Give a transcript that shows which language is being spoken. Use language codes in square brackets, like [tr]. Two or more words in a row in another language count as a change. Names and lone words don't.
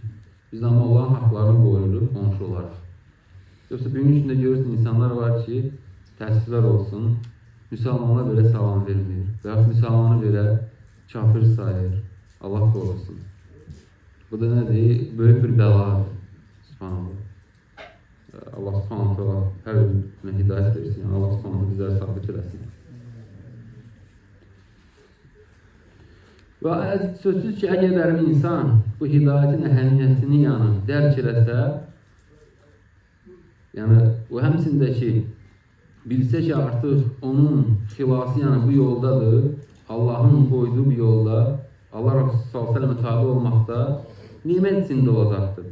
[az] Biz amma Allahın haqlarını qoyuruq qonşu olaraq. Yoxsa bugün içində görürsən insanlar var ki, təəssüflər olsun, müsəlmanlar belə salam vermir. Və yaxud müsəlmanı belə kafir sayır. Allah qorusun. Bu da nədir? Böyük bir bəladır. Subhanallah. Allah [ar] سبحانه و [az] hər birinə hidayət versin. Yəni Allah [ar] سبحانه و [az] bizləri sabit eləsin. Və sözsüz ki, əgər bir insan bu hidayətin əhəmiyyətini yəni dərk eləsə, yəni o həmçində ki, bilsə ki, artıq onun xilası yəni bu yoldadır, Allahın qoyduğu bir yolda, Allah Resulü s.ə.və tabi olmaqda nimət içində olacaqdır.